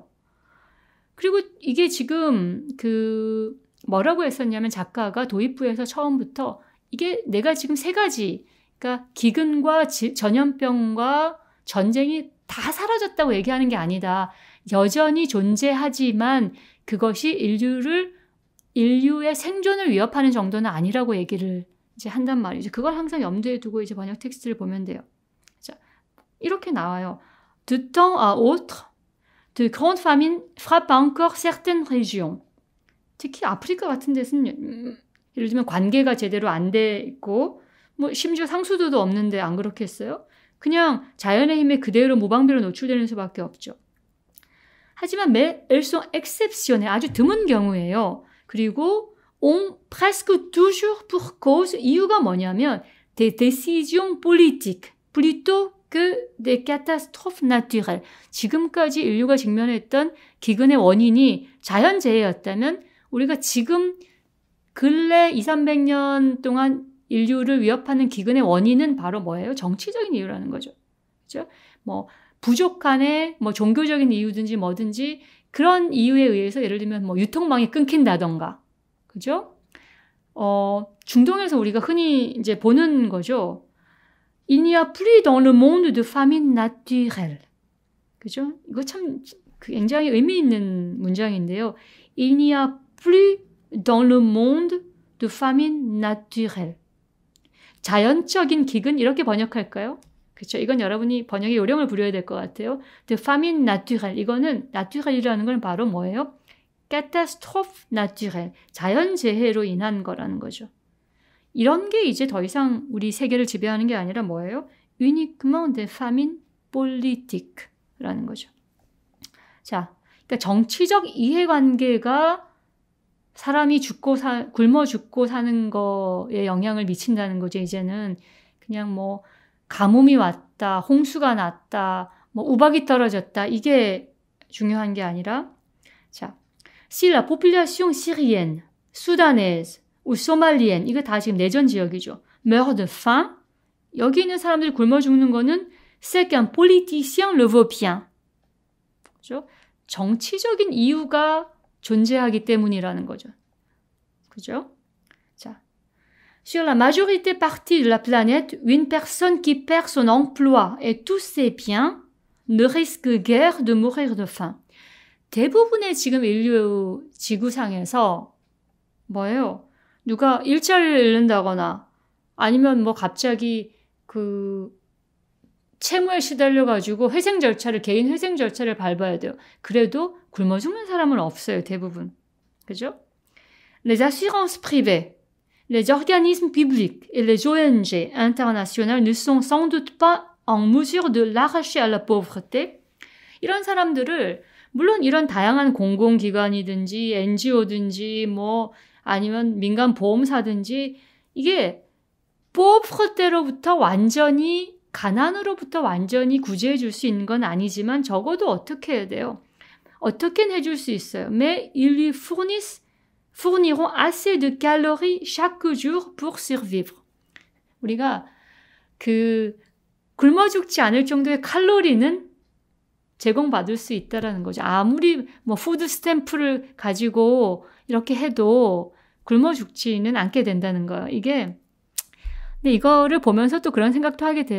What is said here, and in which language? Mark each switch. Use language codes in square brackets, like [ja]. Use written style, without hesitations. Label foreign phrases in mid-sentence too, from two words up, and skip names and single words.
[ko] 그리고 이게 지금 뭐라고 했었냐면 작가가 도입부에서 처음부터 이게 내가 지금 세 가지, 그러니까 기근과 전염병과 전쟁이 다 사라졌다고 얘기하는 게 아니다. 여전히 존재하지만 그것이 인류의 생존을 위협하는 정도는 아니라고 얘기를 이제 한단 말이죠. 그걸 항상 염두에 두고 이제 번역 텍스트를 보면 돼요. 자, 이렇게 나와요. [fr] De temps à autre, de grandes famines frappent encore certaines régions. [ko] 특히 아프리카 같은 데서는 예를 들면 관계가 제대로 안 돼 있고 뭐 심지어 상수도도 없는데 안 그렇겠어요? 그냥 자연의 힘에 그대로 무방비로 노출되는 수밖에 없죠. 하지만 [fr] elles sont exceptionnelles, [ko] 아주 드문 경우예요. 그리고 [fr] ont presque toujours pour cause, [ko] 이유가 뭐냐면 [fr] des décisions politiques plutôt que des catastrophes naturelles. [ko] 지금까지 인류가 직면했던 기근의 원인이 자연재해였다면 우리가 지금 근래 200~300년 동안 인류를 위협하는 기근의 원인은 바로 뭐예요? 정치적인 이유라는 거죠. 그렇죠? 뭐 부족한의 뭐 종교적인 이유든지 뭐든지 그런 이유에 의해서 예를 들면 뭐 유통망이 끊긴다던가, 그죠? 중동에서 우리가 흔히 이제 보는 거죠. [fr] Il n'y a plus dans le monde de famine naturelle. [ko] 그죠? 이거 참 굉장히 의미 있는 문장인데요. [fr] Il n'y a plus dans le monde de famine naturelle. [ko] 자연적인 기근 이렇게 번역할까요? 그렇죠. 이건 여러분이 번역의 요령을 부려야 될 것 같아요. [fr] De famine naturelle. [ko] 이거는 naturel이라는 건 바로 뭐예요? [fr] catastrophe naturelle. [ko] 자연재해로 인한 거라는 거죠. 이런 게 이제 더 이상 우리 세계를 지배하는 게 아니라 뭐예요? [fr] uniquement des famines politiques [ko] 라는 거죠. 자, 그러니까 정치적 이해관계가 사람이 굶어 죽고 사는 거에 영향을 미친다는 거죠. 이제는 그냥 뭐 가뭄이 왔다, 홍수가 났다, 뭐 우박이 떨어졌다, 이게 중요한 게 아니라, 자, [fr] Si la population syrienne, soudanaise ou somalienne, [ko] 이거 다 지금 내전 지역이죠. [fr] meurt de faim. [ko] 여기 있는 사람들이 굶어 죽는 거는 [fr] c'est qu'un politicien le veut bien. [ko] 그죠? 정치적인 이유가 존재하기 때문이라는 거죠. 그죠? 자, [fr] sur la majorité partie de la planète, une personne qui perd son emploi et tous ses biens ne risque guère de mourir de faim. [ko] 대부분의 지금 인류 지구상에서 뭐예요? 누가 일자리를 잃는다거나 아니면 뭐 갑자기 그 채무에 시달려가지고 개인 회생 절차를 밟아야 돼요. 그래도 굶어 죽는 사람은 없어요, 대부분. 그죠? [fr] Les assurances privées, les organismes publics et les ONG internationales ne sont sans doute pas en mesure de l'arracher à la pauvreté. [ko] 이런 사람들을 물론 이런 다양한 공공기관이든지 NGO든지 뭐 아니면 민간 보험사든지 이게 pauvreté로부터 가난으로부터 완전히 구제해 줄 수 있는 건 아니지만 적어도 어떻게 해야 돼요? 어떻게는 해줄 수 있어요. [fr] Mais ils lui fourniront assez de calories chaque jour pour survivre. [ko] 우리가 굶어 죽지 않을 정도의 칼로리는 제공받을 수 있다라는 거죠. 아무리 뭐 푸드 스탬프를 가지고 이렇게 해도 굶어 죽지는 않게 된다는 거예요. 근데 이거를 보면서 또 그런 생각도 하게 돼요.